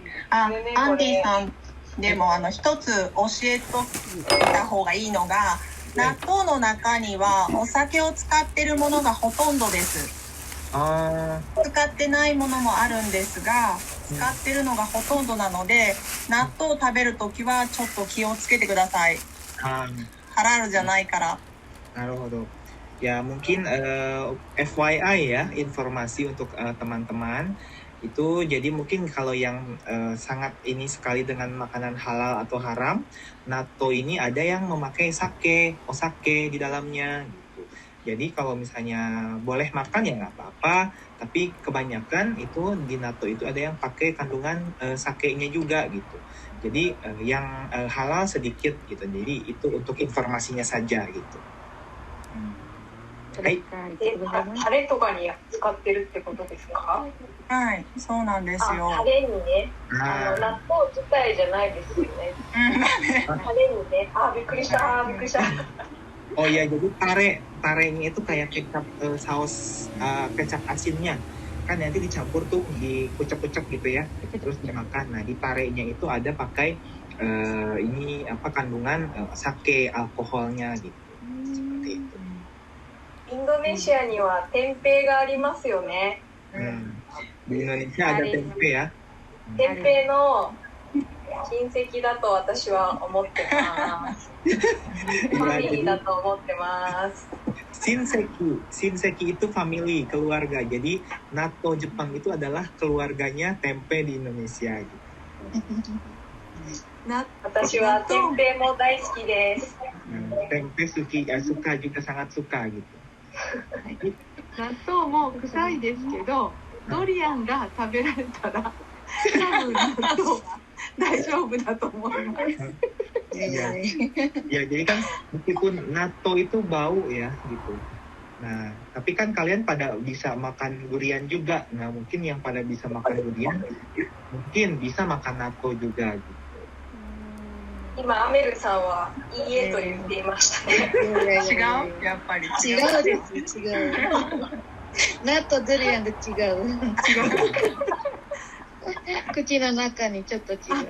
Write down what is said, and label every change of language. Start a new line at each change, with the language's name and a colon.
Japanese: アンディさんでも一つ教えといた方がいいのが、納豆の中にはお酒を使ってるものがほとんどです。使ってないものもあるんですが、使ってるのがほとんどなので、納豆を食べるときはちょっと気をつけてください。ハラルじゃないから。なるほど。
Indonesian: Ya mungkin FYI ya, informasi untuk teman-teman itu. Jadi mungkin kalau yang sangat ini sekali dengan makanan halal atau haram, natto ini ada yang memakai osake di dalamnya gitu. Jadi kalau misalnya boleh makan ya nggak apa-apa, tapi kebanyakan itu di natto itu ada yang pakai kandungan sakenya juga gitu. Jadi yang halal sedikit gitu. Jadi itu untuk informasinya saja gitu.
Japanese: タレとかに使ってるってことですか？はい、そうなんですよ。タレにね、納豆自体じゃないですよね。タレにね、びっくりした。
Indonesian: Oh ya, jadi tarenya itu kayak kecap saus kecap asinnya. Kan nanti dicampur tuh, dikucek-kucek gitu ya, terus dimakan. Nah, di tarenya itu ada pakai ini apa kandungan sake, alkoholnya gitu. Seperti itu.
Japanese: インドネシアには天平がありますよね。
Indonesian: Di Indonesia ada tempe ya.
Japanese: 天平の親戚だと私は思ってます。ファミリーだと思ってます。
Indonesian: Shinseki itu family, keluarga. Jadi natto Jepang itu adalah keluarganya tempe di Indonesia gitu.
Japanese: 私は天平も大好きです。
Indonesian: Tempe suka juga sangat suka gitu.
Japanese: 納豆も臭いですけど、ドリアンが食べられたら多分納豆は大丈夫だと思います。
Indonesian: Ya, jadi kan meskipun natto itu bau ya gitu. Nah, tapi kan kalian pada bisa makan durian juga. Nah, mungkin yang pada bisa makan durian mungkin bisa makan natto juga gitu.
Japanese: 今アメルさんはいいえと言っていましたね。違う？やっぱり違うです。違う。納豆ドリアンと違う。口の中にちょっと違う。